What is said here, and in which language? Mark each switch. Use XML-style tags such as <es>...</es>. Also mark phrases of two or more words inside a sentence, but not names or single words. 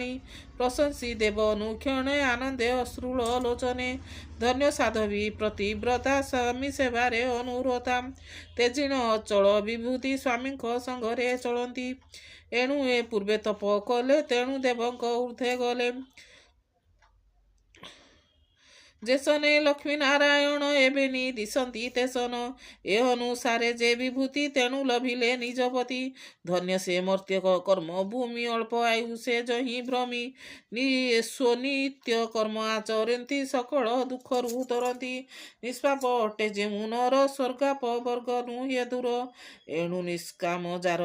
<or>ପ୍ରଶଂସୀ ଦେବ ଅନୁକ୍ଷଣେ ଆନନ୍ଦେ ଅଶ୍ରୁଳ ଲୋଚନେ। ଧନ୍ୟ ସାଧବୀ ପ୍ରତିବ୍ରତା ସ୍ୱାମୀ ସେବାରେ ଅନୁରତା। ତେଜିଣ ଅଚଳ ବିଭୂତି ସ୍ୱାମୀଙ୍କ ସଙ୍ଗରେ ଚଳନ୍ତି। ଏଣୁ ଏ ପୂର୍ବେ ତପ କଲେ ତେଣୁ ଦେବଙ୍କ ଊର୍ଦ୍ଧ୍ୱେ ଗଲେ। ଯେସନେ ଲକ୍ଷ୍ମୀ ନାରାୟଣ ଏବେନି ଦିଶନ୍ତି ତେସନ ଏ ଅନୁସାରେ ଯେ ବିଭୂତି ତେଣୁ ଲଭିଲେ ନିଜପତି ଧନ୍ୟ ସେ ମର୍ତ୍ତ୍ୟ କର୍ମ ଭୂମି ଅଳ୍ପ ଆୟୁ ସେ ଯହିଁ ଭ୍ରମି ସ୍ୱନିତ୍ୟ କର୍ମ ଆଚରନ୍ତି ସକଳ ଦୁଃଖ ରୁ ତରନ୍ତି ନିଷ୍ପାପ ଅଟେ ଯେମୁ ନର ସ୍ୱର୍ଗାପ ବର୍ଗ ନୁହେ ଦୂର ଏଣୁ ନିଷ୍କାମ ଯାର</or>